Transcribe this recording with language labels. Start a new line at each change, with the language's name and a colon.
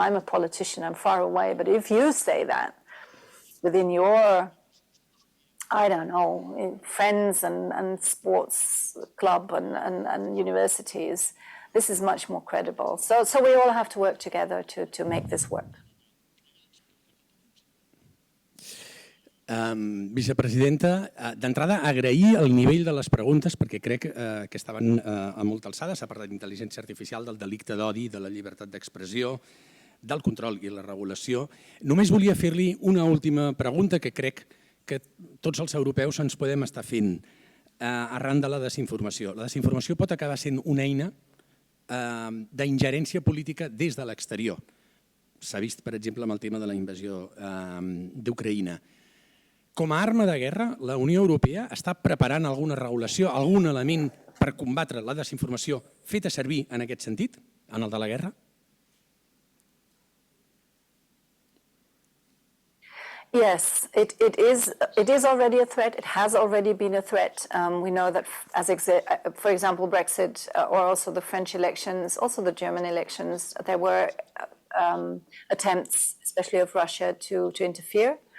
English: I'm a politician, I'm far away, but if you say that within your, I don't know, friends and sports club and universities, this is much more credible. So we all have to work together to make this work.
Catalan: Vicepresidenta, d'entrada agrair el nivell de les preguntes perquè crec que estaven a molta alçada. S'ha parlat d'intel·ligència artificial, del delicte d'odi, de la llibertat d'expressió, del control i la regulació. Només volia fer-li una última pregunta que crec que tots els europeus ens podem estar fent arran de la desinformació. La desinformació pot acabar sent una eina d'ingerència política des de l'exterior. S'ha vist, per exemple, amb el tema de la invasió d'Ucraïna. Com a arma de guerra, la Unió Europea està preparant alguna regulació, algun element per combatre la desinformació feta servir en aquest sentit, en el de la guerra?
English: Yes, it is already a threat. It has already been a threat. We know that, for example, Brexit or also the French elections, also the German elections, there were attempts, especially of Russia, to interfere.